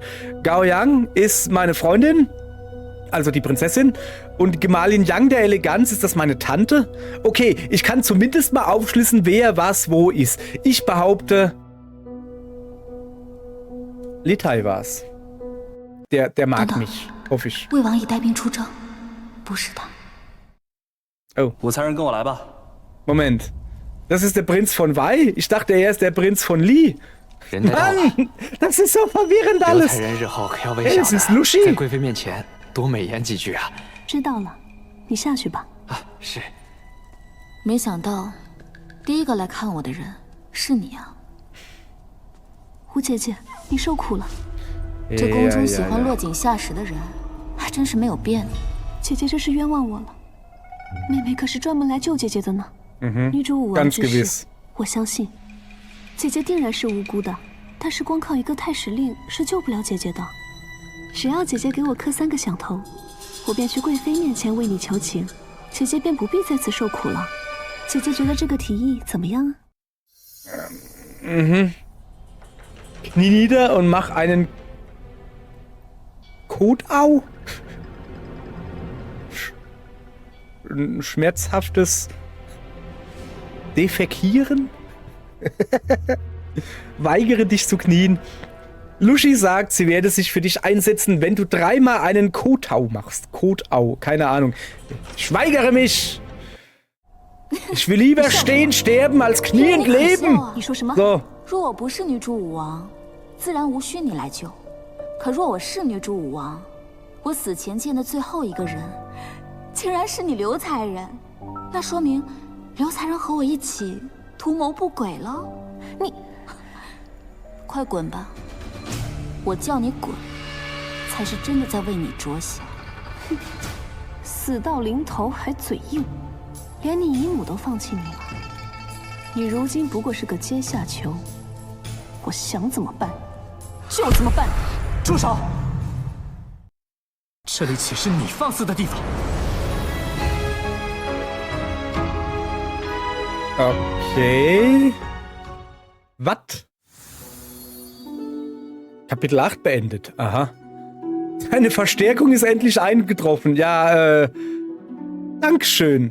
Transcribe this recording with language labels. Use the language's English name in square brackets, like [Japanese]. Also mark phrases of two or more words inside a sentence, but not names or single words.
[German] Gao Yang ist meine Freundin, also die Prinzessin. Und Gemahlin Yang der Eleganz, ist das meine Tante? Okay, ich kann zumindest mal aufschlüsseln, wer was wo ist. Ich behaupte, Litai war's. Der mag mich, hoffe ich. [Chinese] 魏王已带兵出征，不是他。 Oh. 午餐人跟我来吧。 [German] Moment. Das ist der Prinz von Wei? Ich dachte, er ist der Prinz von Li. Mann, das ist so verwirrend alles. [Chinese] 留才人日后可要为 Hey, 小 [German] das ist [Chinese] 的 Lushi. 在贵妃面前多美言几句啊！知道了，你下去吧。啊，是。没想到，第一个来看我的人是你啊！胡姐姐，你受苦了。这宫中喜欢落井下石的人，还真是没有变呢。姐姐这是冤枉我了，妹妹可是专门来救姐姐的呢。女主武王之事，我相信姐姐定然是无辜的，但是光靠一个太史令是救不了姐姐的。只要姐姐给我磕3个响头，我便去贵妃面前为你求情，姐姐便不必在此受苦了。姐姐觉得这个提议怎么样啊？ [German] Knie nieder und mach einen Kotau? Ein schmerzhaftes Defekieren? Weigere dich zu knien. Lushi sagt, sie werde sich für dich einsetzen, wenn du 3-mal einen Kotau machst. Kotau, keine Ahnung. Ich weigere mich! Ich will lieber stehen, sterben, als kniend leben! [Chinese] 你说什么？ [German] So. [Chinese] 若我不是女主武王，自然无需你来救。可若我是女主武王，我死前见的最后一个人，竟然是你刘才人，那说明刘才人和我一起图谋不轨了。你快滚吧！我叫你滚，才是真的在为你着想。死到临头还嘴硬，连你姨母都放弃你了。你如今不过是个阶下囚，我想怎么办就怎么办。住手！这里岂是你放肆的地方？ [German] Okay. Was? Kapitel 8 beendet. Aha. Eine Verstärkung ist endlich eingetroffen. Ja, Dankeschön.